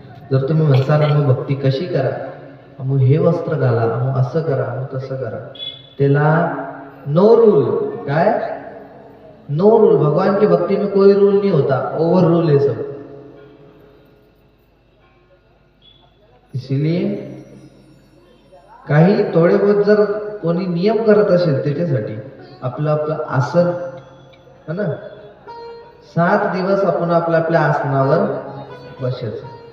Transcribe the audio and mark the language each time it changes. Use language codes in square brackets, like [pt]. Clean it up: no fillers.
[mr] जर तुम्ही म्हणसाल मग भक्ती कशी करा, मग हे वस्त्र घाला, मग असं करा, मग तसं करा, त्याला [en] No rule. [mr] काय [en] No rule? [hi] भगवान की भक्ति में कोई रूल नहीं होता, [en] over rule [hi] है सब. [mr] इसीलिए काही थोडे बहुत जर कोणी नियम करत असेल त्याच्यासाठी आपलं आपलं आसन [hi] है ना, [mr] 7 दिवस आपण आपल्या आपल्या आसनावर बसायचं.